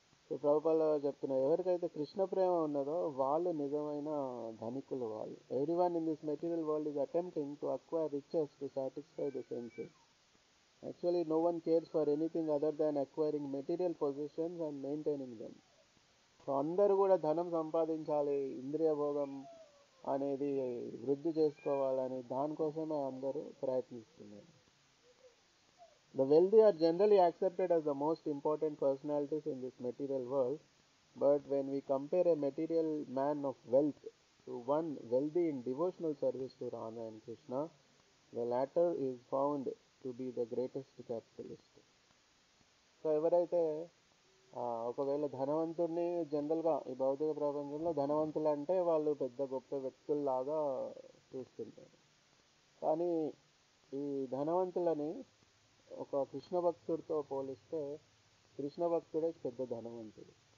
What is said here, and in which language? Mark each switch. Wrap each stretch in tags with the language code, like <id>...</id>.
<te>So ప్రభుపాల చెప్తున్నారు, ఎవరికైతే కృష్ణ ప్రేమ ఉన్నదో వాళ్ళు నిజమైన ధనికులు.</te> <en>వాళ్ళు everyone in this material world is attempting to acquire riches to satisfy the senses. Actually, no one cares for anything other than acquiring material possessions and maintaining them.</en> <te>So అందరూ కూడా ధనం సంపాదించాలి, ఇంద్రియ భోగం అనేది వృద్ధి చేసుకోవాలని దానికోసమే అందరూ ప్రయత్నిస్తున్నారు.</te> <en>The wealthy are generally accepted as the most important personalities in this material world, but when we compare a material man of wealth to one wealthy in devotional service to Radha and Krishna, the latter is found to be the greatest capitalist.</en> <te>So ఎవరైతే ఒకవేళ ధనవంతుడిని జనరల్గా ఈ భౌతిక ప్రపంచంలో ధనవంతులు అంటే వాళ్ళు పెద్ద గొప్ప వ్యక్తుల్లాగా చూస్తుంటారు. కానీ ఈ ధనవంతులని ఒక కృష్ణ భక్తుడితో పోలిస్తే కృష్ణ భక్తుడే పెద్ద ధనవంతుడు.</te>